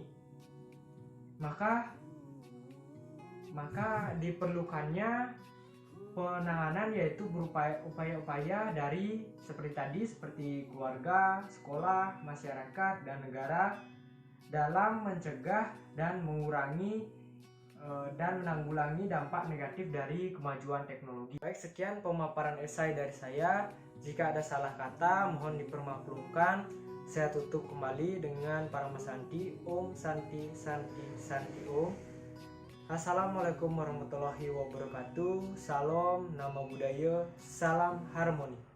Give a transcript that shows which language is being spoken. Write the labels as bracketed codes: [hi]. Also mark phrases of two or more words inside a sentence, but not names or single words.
[id] Maka diperlukannya penanganan, yaitu berupa upaya-upaya dari seperti keluarga, sekolah, masyarakat, dan negara dalam mencegah dan mengurangi dan menanggulangi dampak negatif dari kemajuan teknologi. Baik, sekian pemaparan esai dari saya. Jika ada salah kata, mohon dipermaklumkan. Saya tutup kembali dengan Parama Santi. [sa] Om Santi Santi Santi Om. [ar] Assalamualaikum warahmatullahi wabarakatuh. [id] Salam, nama budaya, salam harmoni.